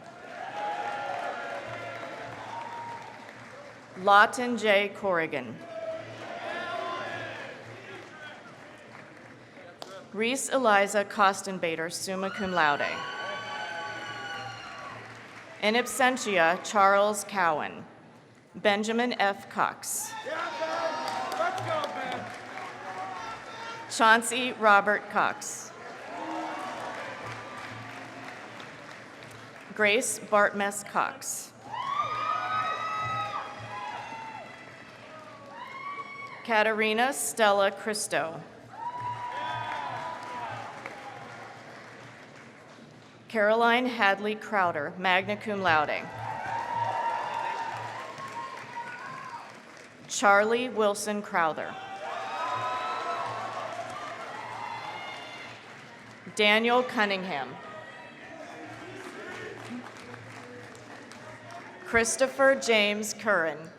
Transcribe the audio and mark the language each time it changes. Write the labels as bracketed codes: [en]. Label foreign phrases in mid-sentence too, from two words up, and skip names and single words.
[en] Lawton J. Corrigan. Reese Eliza Costenbader, [la] summa cum laude. In absentia, [en] Charles Cowan. Benjamin F. Cox. Let's go, man. Chauncey Robert Cox. Grace Bartmess Cox. Katerina Stella Christo. Caroline Hadley Crowder, [la] magna cum laude. [en] Charlie Wilson Crowther. Daniel Cunningham. Christopher James Curran.